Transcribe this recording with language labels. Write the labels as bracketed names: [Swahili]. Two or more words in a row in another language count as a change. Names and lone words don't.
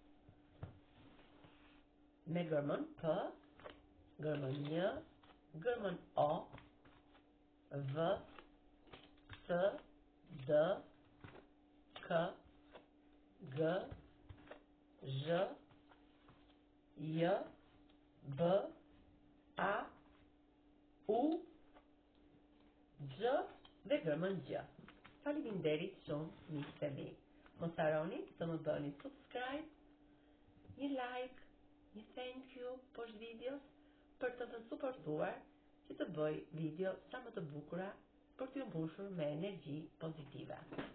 [Albanian] me gërmën P, gërmën J, gërmën O, V, S, D, K, G, Zh, J, B, A, U, X dhe gërmën G. Faleminderit shumë, miqtë e mi. Mos harroni të më bëni subscribe, një like, një [English] thank you [Albanian] poshtë videos për të më suportuar që të bëj video sa më të bukura për t'ju mbushur me energji pozitive.